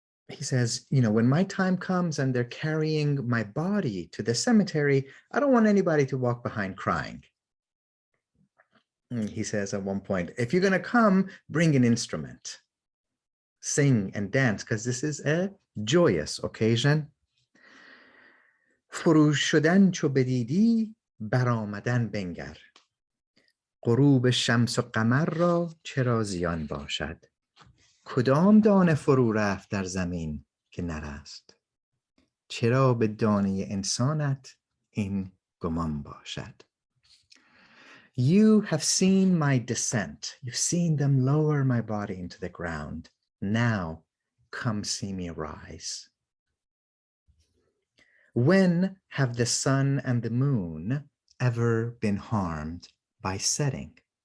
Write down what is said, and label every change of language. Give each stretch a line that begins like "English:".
English: He says, you know, when my time comes and they're carrying my body to the cemetery, I don't want anybody to walk behind crying. And he says at one point, if you're going to come, bring an instrument, sing and dance, because this is a joyous occasion.
Persian: فروش شدن چو بدیدی برآمدن بنگر غروب شمس و قمر را چرا زیان باشد کدام دانه فرو رفت در زمین که نرست چرا به دانه انسانت این گمان باشد.
English: You have seen my descent. You've seen them lower my body into the ground. Now come see me rise. When have the sun and the moon ever been harmed by setting?